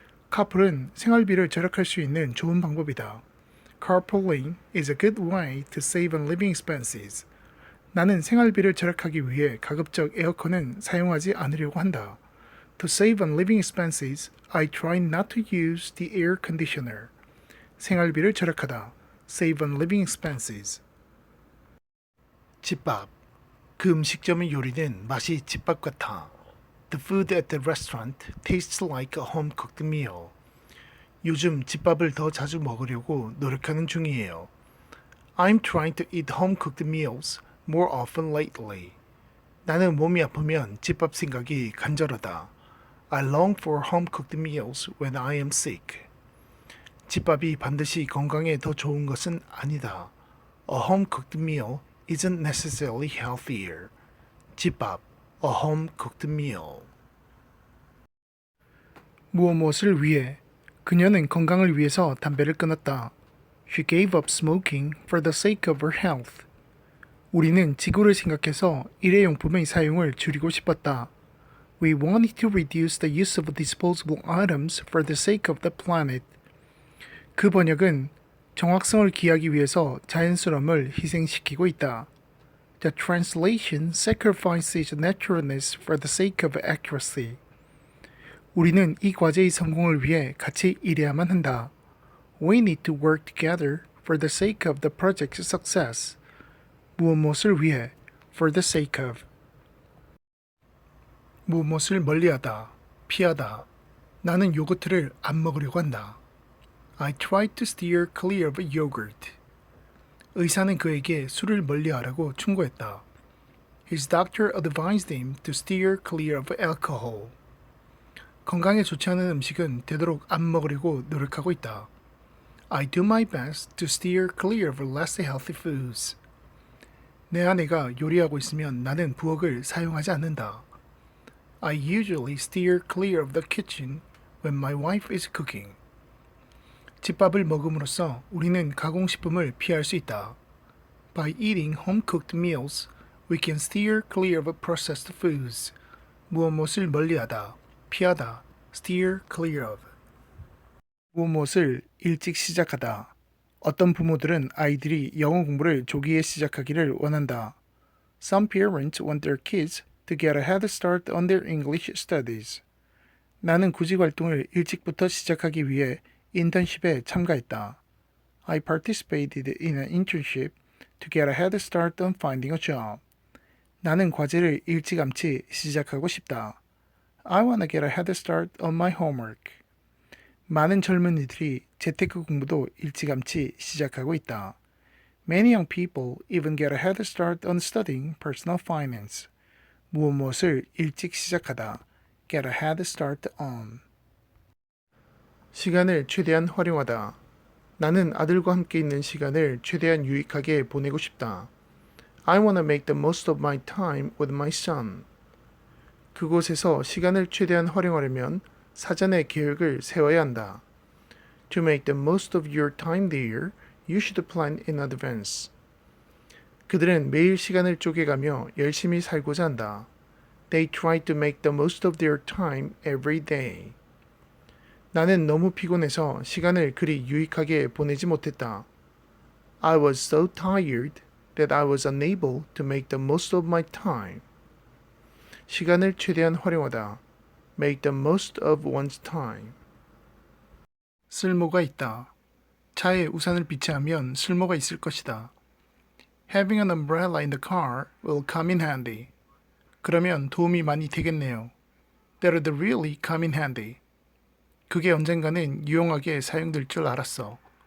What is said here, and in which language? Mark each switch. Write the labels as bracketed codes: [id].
[ko] 카풀은 생활비를 절약할 수 있는 좋은 방법이다. [en] Carpooling is a good way to save on living expenses. [ko] 나는 생활비를 절약하기 위해 가급적 에어컨은 사용하지 않으려고 한다. [en] To save on living expenses, I try not to use the air conditioner. [ko] 생활비를 절약하다. [en] Save on living expenses. [ko] 집밥. 그 음식점의 요리는 맛이 집밥 같아. [en] The food at the restaurant tastes like a home-cooked meal. [ko] 요즘 집밥을 더 자주 먹으려고 노력하는 중이에요. [en] I'm trying to eat home-cooked meals more often lately. [ko] 나는 몸이 아프면 집밥 생각이 간절하다. [en] I long for home-cooked meals when I am sick. [ko] 집밥이 반드시 건강에 더 좋은 것은 아니다. [en] A home-cooked meal isn't necessarily healthier. 집밥, a home-cooked meal. [ko] 무엇을 위해? 그녀는 건강을 위해서 담배를 끊었다. [en] She gave up smoking for the sake of her health. [ko] 우리는 지구를 생각해서 일회용품의 사용을 줄이고 싶었다. [en] We wanted to reduce the use of disposable items for the sake of the planet. [ko] 그 번역은 정확성을 기하기 위해서 자연스러움을 희생시키고 있다. [en] The translation sacrifices naturalness for the sake of accuracy. [ko] 우리는 이 과제의 성공을 위해 같이 일해야만 한다. [en] We need to work together for the sake of the project's success. [ko] 무엇을 위해? [en] For the sake of. [ko] 무엇을 멀리하다, 피하다. 나는 요거트를 안 먹으려고 한다. [en] I tried to steer clear of yogurt. [ko] 의사는 그에게 술을 멀리하라고 충고했다. [en] His doctor advised him to steer clear of alcohol. [ko] 건강에 좋지 않은 음식은 되도록 안 먹으려고 노력하고 있다. [en] I do my best to steer clear of less healthy foods. [ko] 내 아내가 요리하고 있으면 나는 부엌을 사용하지 않는다. [en] I usually steer clear of the kitchen when my wife is cooking. [ko] 집밥을 먹음으로써 우리는 가공식품을 피할 수 있다. [en] By eating home-cooked meals, we can steer clear of processed foods. [ko] 무엇을 멀리하다, 피하다, [en] steer clear of. [ko] 무엇을 일찍 시작하다. 어떤 부모들은 아이들이 영어 공부를 조기에 시작하기를 원한다. [en] Some parents want their kids to get a head start on their English studies. [ko] 나는 구직 활동을 일찍부터 시작하기 위해 인턴십에 참가했다. [en] I participated in an internship to get a head start on finding a job. [ko] 나는 과제를 일찌감치 시작하고 싶다. [en] I want to get a head start on my homework. [ko] 많은 젊은이들이 재테크 공부도 일찌감치 시작하고 있다. [en] Many young people even get a head start on studying personal finance. [ko] 무엇을 일찍 시작하다. [en] Get a head start on. [ko] 시간을 최대한 활용하다. 나는 아들과 함께 있는 시간을 최대한 유익하게 보내고 싶다. [en] I want to make the most of my time with my son. [ko] 그곳에서 시간을 최대한 활용하려면 사전에 계획을 세워야 한다. [en] To make the most of your time there, you should plan in advance. [ko] 그들은 매일 시간을 쪼개가며 열심히 살고자 한다. [en] They try to make the most of their time every day. [ko] 나는 너무 피곤해서 시간을 그리 유익하게 보내지 못했다. [en] I was so tired that I was unable to make the most of my time. [ko] 시간을 최대한 활용하다. [en] Make the most of one's time. [ko] 쓸모가 있다. 차에 우산을 비치하면 쓸모가 있을 것이다. [en] Having an umbrella in the car will come in handy. [ko] 그러면 도움이 많이 되겠네요. [en] That'd really come in handy. [ko] 그게 언젠가는 유용하게 사용될 줄 알았어.